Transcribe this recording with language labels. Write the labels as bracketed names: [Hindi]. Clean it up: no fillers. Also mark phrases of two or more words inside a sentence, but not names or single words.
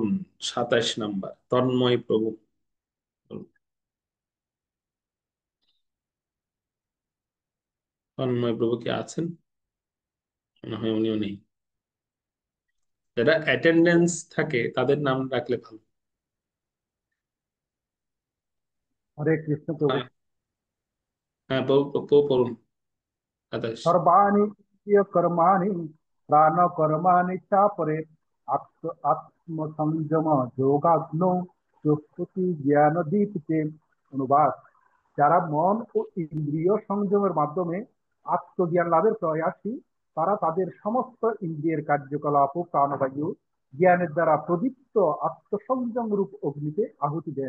[Bangla] 27 নাম্বার তন্ময় প্রভু। তন্ময় প্রভু কি আছেন? মনে হয় উনিও নেই। যারা অ্যাটেন্ডেন্স থাকে তাদের নাম রাখলে ভালো। হরে কৃষ্ণ প্রভু। হ্যাঁ, হ্যাঁ প্রভু প্রভু পড়ুন। 27। [Sanskrit] सर्वाणि कर्माणि प्राणकर्माणि चापरे आत्मसंयम যোগাগ্নৌ চক্ষুতি জ্ঞান দীপিতে। [Bangla] অনুবাদ: যারা মন ও ইন্দ্রিয় সংযমের মাধ্যমে আত্মজ্ঞান লাভের প্রয়াসী, তারা তাদের সমস্ত ইন্দ্রিয়ের কার্যকলাপ ও প্রাণবায়ু জ্ঞানের দ্বারা প্রদীপ্ত আত্মসংযম রূপ অগ্নিতে আহুতি দেন।